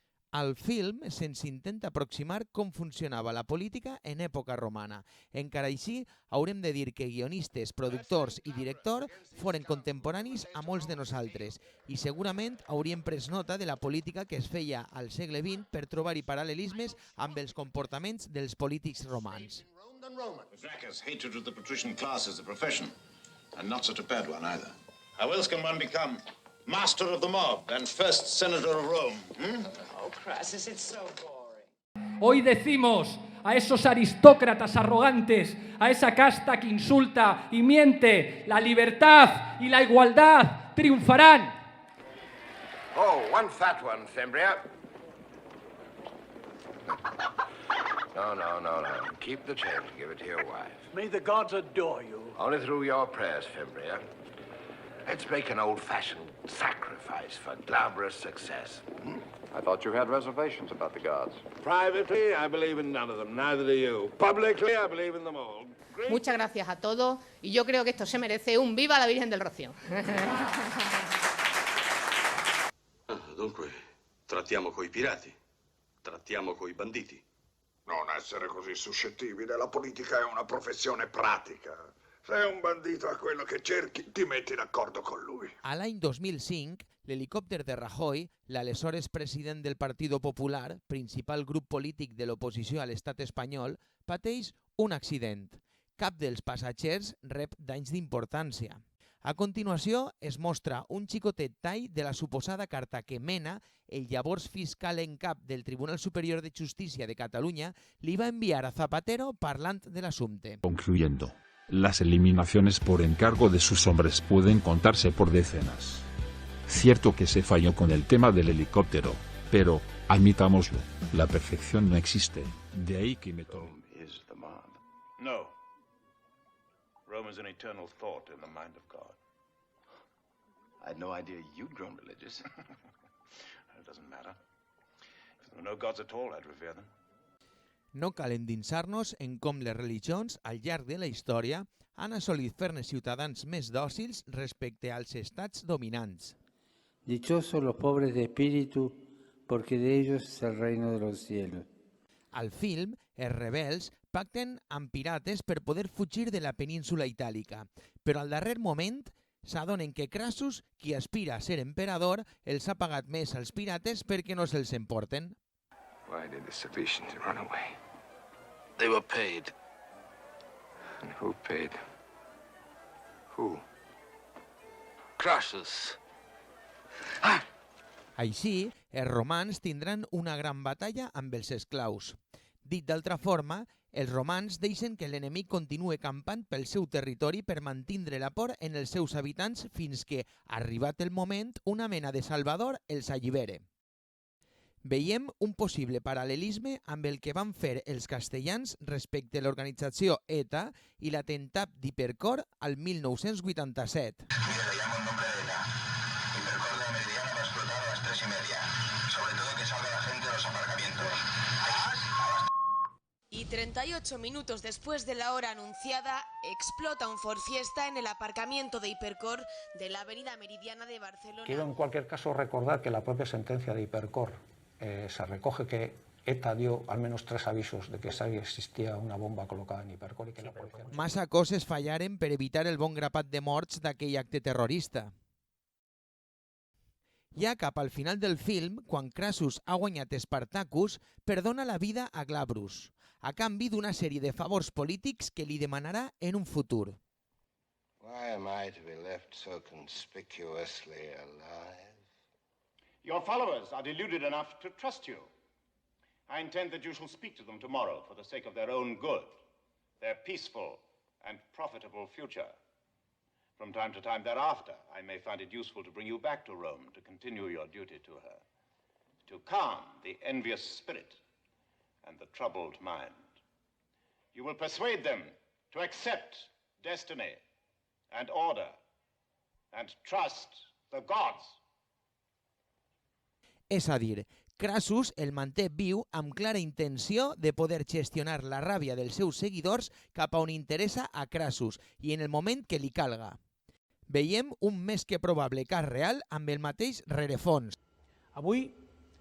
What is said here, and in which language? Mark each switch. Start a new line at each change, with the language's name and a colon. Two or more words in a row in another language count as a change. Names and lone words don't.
Catalan: Al film se'ns intenta aproximar com funcionava la política en època romana. Encara així, haurem de dir que guionistes, productors i director foren contemporanis a molts de nosaltres i segurament hauríem pres nota de la política que es feia al segle XX per trobar-hi paral·lelismes amb els comportaments dels polítics romans.
English: Gracchus' hatred of the patrician class is a profession, and not such a bad one either. How else can one become master of the mob and first senator of Rome? Oh, Crassus, it's so boring.
Spanish: Hoy decimos a esos aristócratas arrogantes, a esa casta que insulta y miente, la libertad y la igualdad triunfarán.
English: Oh, one fat one, Fimbria. No. Keep the change. Give it to your wife. May the gods adore you. Only through your prayers, Fimbria. Let's make an old-fashioned sacrifice for glamorous success. I thought you had reservations about the gods. Privately, I believe in none of them. Neither do you. Publicly, I believe in them all.
Spanish: Muchas gracias a todos y yo creo que esto se merece un viva la Virgen del Rocío.
Italian: Dunque, trattiamo coi pirati, trattiamo coi banditi. Non essere così suscettibile, la politica è una professione pratica. Se un bandito ha quello che cerchi, ti metti d'accordo con lui.
Catalan: A l'any 2005, l'helicòpter de Rajoy, l'aleshores president del Partido Popular, principal grup polític de l'oposició a l'estat espanyol, pateix un accident. Cap dels passatgers rep danys d'importància. A continuació, es mostra un xicotet tall de la suposada carta que Mena, el llavors fiscal en cap del Tribunal Superior de Justícia de Catalunya, li va enviar a Zapatero parlant de l'assumpte.
Spanish: Concluyendo, las eliminaciones por encargo de sus hombres pueden contarse por decenas. Cierto que se falló con el tema del helicóptero, pero, admitámoslo, la perfección no existe. De ahí que me tomo. No.
English: Rome is an eternal thought in the mind of God. I had no idea you'd grown religious. It doesn't matter. If there were no gods at all, I'd revere them.
Catalan: No cal endinsar-nos en com les religions, al llarg de la història, han assolit fer-ne ciutadans més dòcils respecte als estats dominants.
Spanish: Dichosos los pobres de espíritu, porque de ellos es el reino de los cielos.
Catalan: Al film, els rebels pacten amb pirates per poder fugir de la península itàlica, però al darrer moment s'adonen que Crassus, qui aspira a ser emperador, els ha pagat més als pirates perquè no se'ls emporten.
English: Why did the Sabetians run away? They were paid. And who paid? Who? Crassus.
Catalan: Així, els romans tindran una gran batalla amb els esclaus. Dit d'altra forma, els romans deixen que l'enemic continue campant pel seu territori per mantindre la por en els seus habitants fins que, arribat el moment, una mena de salvador els allibere. Veiem un possible paral·lelisme amb el que van fer els castellans respecte a l'organització ETA i l'atemptat d'Hipercor al 1987.
Spanish: Y 38 minutos después de la hora anunciada, explota un Ford Fiesta en el aparcamiento de Hipercor de la avenida Meridiana de Barcelona. Quiero en cualquier caso recordar que la propia sentencia de Hipercor se recoge que ETA dio al menos 3 avisos de que existia una bomba colocada en Hipercor i que la policia...
Catalan: Massa coses fallaren per evitar el bon grapat de morts d'aquell acte terrorista. Ja cap al final del film, quan Crassus ha guanyat Spartacus, perdona la vida a Glabrus, a canvi d'una sèrie de favors polítics que li demanarà en un futur.
English: Why am I to be left so conspicuously alive? Your followers are deluded enough to trust you. I intend that you shall speak to them tomorrow for the sake of their own good, their peaceful and profitable future. From time to time thereafter, I may find it useful to bring you back to Rome to continue your duty to her, to calm the envious spirit and the troubled mind. You will persuade them to accept destiny and order and trust the gods.
Catalan: És a dir, Crassus el manté viu amb clara intenció de poder gestionar la ràbia dels seus seguidors cap a on interessa a Crassus i en el moment que li calga. Veiem un més que probable cas real amb el mateix rerefons.